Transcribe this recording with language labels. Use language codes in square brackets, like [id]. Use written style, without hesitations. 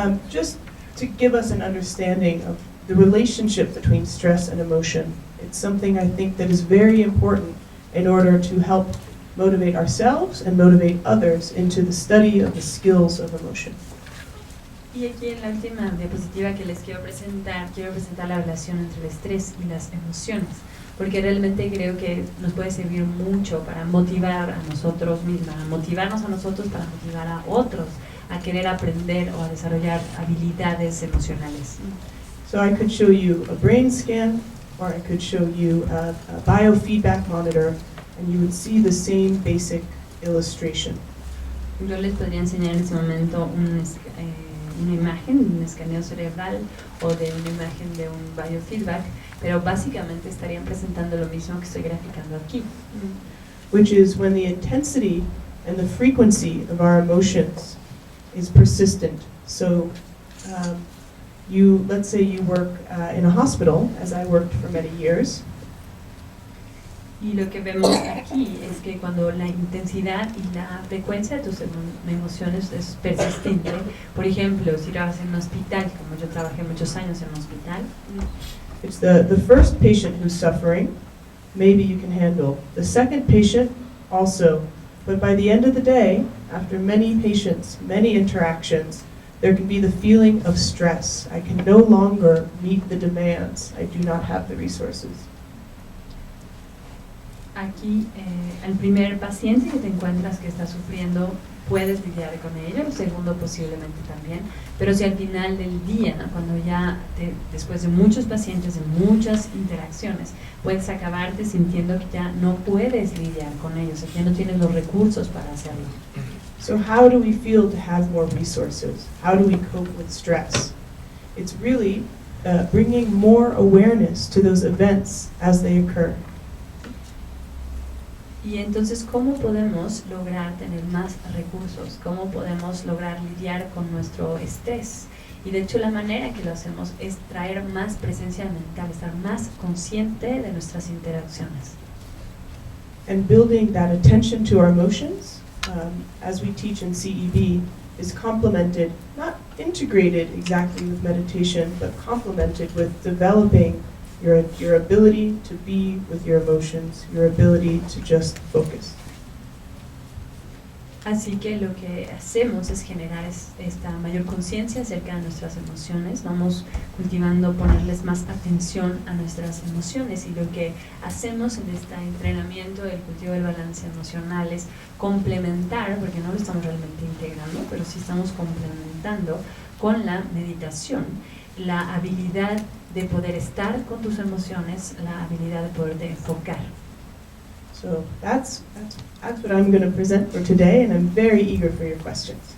[en] Just to give us an understanding of the relationship between stress and emotion. It's something I think that is very important in order to help motivate ourselves and motivate others into the study of the skills of emotion. [es] Y aquí en la última diapositiva que les quiero presentar la relación entre el estrés y las emociones, porque realmente creo que nos puede servir mucho para motivar a nosotros mismos, a motivarnos a nosotros para motivar a otros a querer aprender o a desarrollar habilidades emocionales. [en] So I could show you a brain scan, or I could show you a biofeedback monitor, and you would see the same basic illustration. [es] Yo les podría enseñar en este momento una imagen, un escaneo cerebral o de una imagen de un biofeedback, pero básicamente estarían presentando lo mismo que estoy graficando aquí. [en] Which is when the intensity and the frequency of our emotions is persistent. So let's say you work in a hospital, as I worked for many years. [es] Y lo que vemos aquí es que cuando la intensidad y la frecuencia de tus emociones es persistente, por ejemplo, si trabajas en un hospital, como yo trabajé muchos años en un hospital, [en] it's the first patient who's suffering, maybe you can handle. The second patient also. But by the end of the day, after many patients, many interactions, there can be the feeling of stress. I can no longer meet the demands. I do not have the resources. [es] aquí al primer paciente que te encuentras que está sufriendo puedes lidiar con ello, el segundo posiblemente también, pero si al final del día, cuando ya después de muchos pacientes, de muchas interacciones, puedes acabarte sintiendo que ya no puedes lidiar con ellos, que ya no tienes los recursos para hacerlo. [en] So how do we feel to have more resources? How do we cope with stress? It's really bringing more awareness to those events as they occur. [es] Y entonces, ¿cómo podemos lograr tener más recursos? ¿Cómo podemos lograr lidiar con nuestro estrés? Y de hecho la manera que lo hacemos es traer más presencia mental, estar más consciente de nuestras interacciones. [en] And building that attention to our emotions, as we teach in CEB, is complemented, not integrated exactly with meditation, but complemented with developing your ability to be with your emotions, your ability to just focus. [es] Así que lo que hacemos es generar esta mayor conciencia acerca de nuestras emociones. Vamos cultivando ponerles más atención a nuestras emociones, y lo que hacemos en este entrenamiento del cultivo del balance emocional es complementar, porque no lo estamos realmente integrando, pero sí estamos complementando con la meditación, la habilidad de poder estar con tus emociones, la habilidad de poderte enfocar. [en] So that's what I'm going to present for today, and I'm very eager for your questions.